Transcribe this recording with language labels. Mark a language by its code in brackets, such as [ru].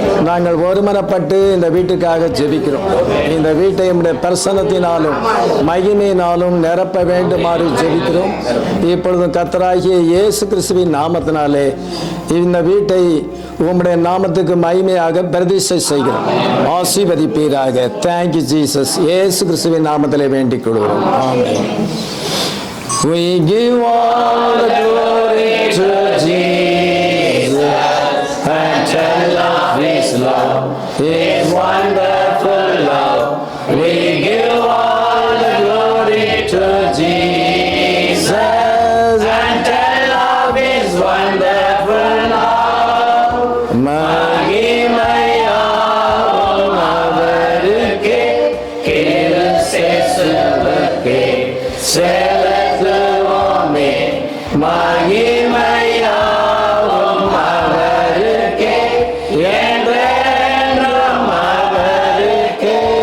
[ta] நாங்கள் ஒருமனப்பட்டு இந்த வீட்டுக்காக ஜெபிக்கிறோம். இந்த வீட்டை உம்முடைய பிரசன்னத்தினாலும் மகிமையினாலும் நிரப்ப வேண்டுமாறு ஜெபிக்கிறோம். இப்பொழுதும் கர்த்தராகிய இயேசு கிறிஸ்துவின் நாமத்தினாலே இந்த வீட்டை உம்முடைய நாமத்துக்கு மகிமையாக பிரதிஷ்டை செய்கிறோம். ஆசீர்வதிப்பீராக. [en] Thank you Jesus. [ta] இயேசு கிறிஸ்துவின் நாமத்திலே வேண்டிக் கொள்கிறோம். ஆமென். [en] We give all the glory to Jesus and tell of His love, His wonderful love. We give all the glory to Jesus and tell of His wonderful love. [ta] மகிமையாவும் அவருக்கே, கிறிஸ்துவுக்கே செலுத்துவோமே. மகிமையாவும் அவருக்கே, என்றென்றும் அவருக்கே.